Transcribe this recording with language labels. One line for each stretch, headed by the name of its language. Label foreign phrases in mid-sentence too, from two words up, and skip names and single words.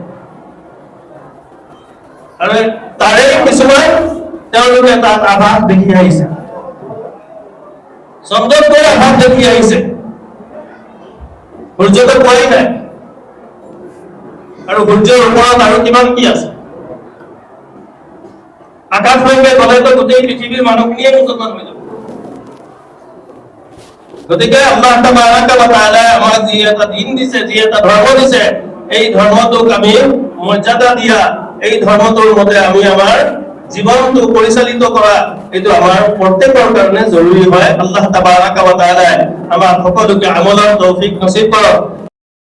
Assamese: আৰু তাৰে কিছুমান তেওঁলোকে তাত আভাস দেখি আহিছে, চন্দ্ৰত গৈ আভাস দেখি আহিছে, সূৰ্যটো পোৱাই নাই। আৰু সূৰ্যৰ ওপৰত আৰু কিমান কি আছে, আকাশলৈকে গ'লেতো গোটেই পৃথিৱীৰ মানুহখিনিয়ে মুছলমান হৈ যাব। গতিকে
Arabic: الله تبارك وتعالى
Assamese: আমাক যি এটা দিন দিছে, যি এটা ধৰ্ম দিছে, এই ধৰ্মটোক আমি মৰ্যাদা দিয়া, এই ধৰ্মটোৰ মতে আমি আমাৰ জীৱনটো পৰিচালিত কৰা, এইটো আমাৰ প্ৰত্যেকৰ কাৰণে জৰুৰী হয়।
Arabic: الله تبارك وتعالى
Assamese: আমাৰ সকলোকে আমলৰ তৌফিক নসিব কৰক।